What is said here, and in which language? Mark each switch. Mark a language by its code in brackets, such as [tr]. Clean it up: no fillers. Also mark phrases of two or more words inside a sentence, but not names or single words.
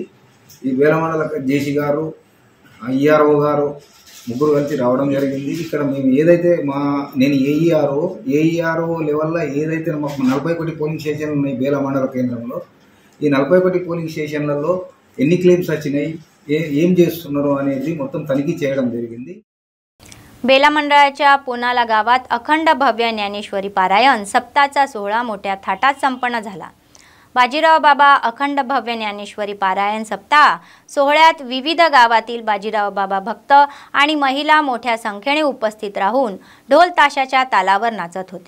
[te] ఈ బేలా మండల జేసీ గారు IRO గారు ముగ్గురు కలిసి రావడం జరిగింది। ఇక్కడ మేము ఏదైతే నేను ఏఈఆర్ఓ లెవెల్లో ఏదైతే మాకు 41 [en] polling stations [te] ఉన్నాయి బేలా మండల కేంద్రంలో, ఈ 41 పోలింగ్ స్టేషన్లలో ఎన్ని క్లెయిమ్స్ వచ్చినాయి, ఏం చేస్తున్నారు అనేది మొత్తం తనిఖీ చేయడం జరిగింది। [mr] बेला मंडळाच्या पोनाला गावात अखंड भव्य ज्ञानेश्वरी पारायण सप्ताहाचा सोहळा मोठ्या थाटात संपन्न झाला। बाजीराव बाबा अखंड भव्य ज्ञानेश्वरी पारायण सप्ताह सोहळ्यात विविध गावातील बाजीराव बाबा भक्त आणि महिला मोठ्या संख्येने उपस्थित राहून ढोल ताशाच्या तालावर नाचत होते।